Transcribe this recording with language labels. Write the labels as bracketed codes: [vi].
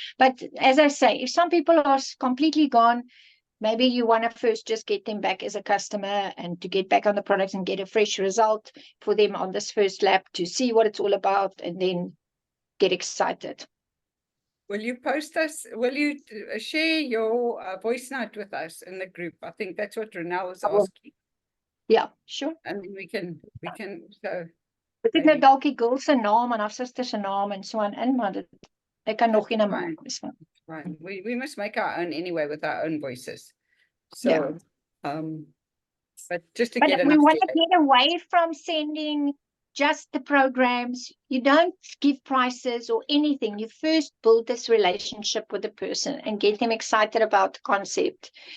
[en] But as I say, if some people are completely gone, maybe you want to first just get them back as a customer and to get back on the products and get a fresh result for them on this first lap to see what it's all about and then get excited. Will you post us? Will you share your voice note with us in the group? I think that's what Renelle was asking. Yeah, sure. And we can so. [af] Dit het nou dalk die girl se naam en haar suster se naam en so aan in, maar ek kan nog nie na maak. [en] Fine. We must make our own anyway with our own voices. So, but just to get enough. We want to get away from sending just the programs. You don't give prices or anything. You first build this relationship with the person and get them excited about the concept.